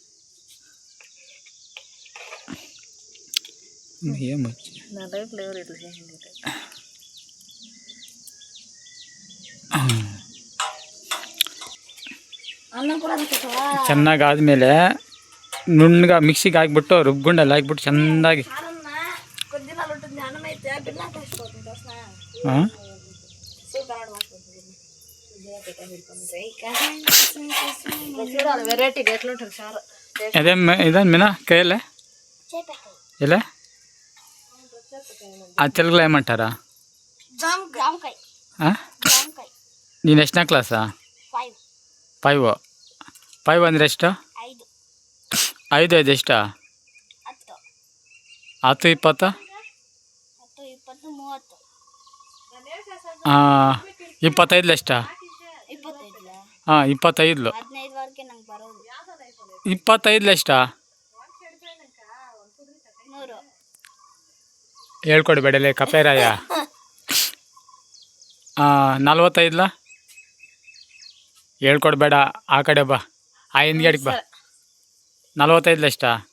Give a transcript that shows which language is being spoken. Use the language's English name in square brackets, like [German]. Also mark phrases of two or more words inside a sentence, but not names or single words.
[Kannada] ಏನು ಚೆನ್ನಾಗಿ ಆದಮೇಲೆ ನುಣ್ಣಗೆ ಮಿಕ್ಸಿಗೆ ಹಾಕ್ಬಿಟ್ಟು ರುಬ್ಗುಂಡಲ್ಲಿ ಹಾಕ್ಬಿಟ್ಟು ಚೆಂದಾಗಿ [Telugu] ಹಾಂ అదే ఇదే మీనా కాయలే ఎలా ఆ తెలుగులో ఏమంటారా [Kannada] ನೀನು ಎಷ್ಟನೇ ಕ್ಲಾಸಾ 5 ಅಂದರೆ ಎಷ್ಟು 5 ಎಷ್ಟು 10 20 25 ಎಷ್ಟು ಹಾಂ 25 25 ಎಷ್ಟು ಹೇಳ್ಕೊಡ್ಬೇಡಲೇ ಕಪೇರಾಯ 45 ಹೇಳ್ಕೊಡ್ಬೇಡ ಆ ಕಡೆ ಬಾ ಆ ಹಿಂದ್ಗಡೆಗೆ ಬಾ 45 ಎಷ್ಟಾ